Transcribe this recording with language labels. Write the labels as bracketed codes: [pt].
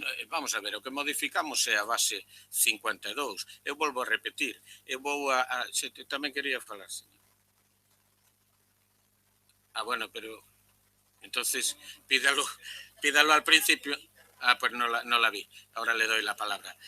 [gl] Vamos a ver, o que modificamos é a base 52. Eu volvo a repetir, tamén quería falar, señor. [es] Bueno, pero entonces pídalo al principio. Pues no la vi, ahora le doy la palabra.